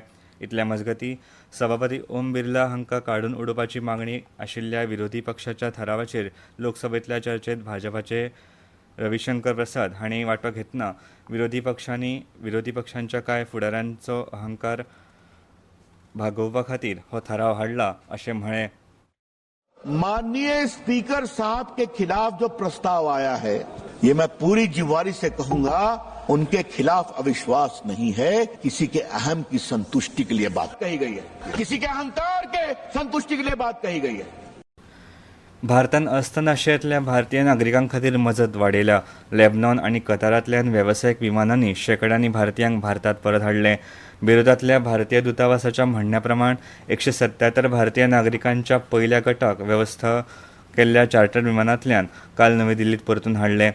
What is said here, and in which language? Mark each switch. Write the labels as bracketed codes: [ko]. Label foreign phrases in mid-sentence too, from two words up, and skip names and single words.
[kok] इतल्या मजगतीं सभापती ओम बिर्ला हांकां काडून उडोवपाची मागणी आशिल्ल्या विरोधी पक्षाच्या थारावाचेर लोकसभेंतल्या चर्चेत भाजपाचे रविशंकर प्रसाद हांणी वांटो घेतना विरोधी पक्षांच्या कांय फुडाऱ्यांचो अहंकार भागोवपा खातीर हो थाराव हाडला अशें म्हळें. [hi] माननीय स्पीकर साहब के खिलाफ जो प्रस्ताव आया है, ये मैं पूरी जिम्मेवारी से कहूंगा, उनके खिलाफ अविश्वास नहीं है. किसी के अहम की संतुष्टि के लिए बात कही गई है, किसी के अहंकार के संतुष्टि के लिए बात कही गई है. [kok] भारतान अस्तंत आशियांतल्या भारतीय नागरिकां खातीर मजत वाडयल्या. लेबनॉन आनी कतारांतल्यान वेवसायीक विमानांनी शेकड्यांनी भारतीयांक भारतांत परत हाडले. बेरुतांतल्या भारतीय दुतावासाच्या म्हणण्या प्रमाण 177 भारतीय नागरिकांच्या पयल्या गटाक वेवस्था केल्ल्या चार्टर्ड विमानांतल्यान काल नवी दिल्लीत परतून हाडले.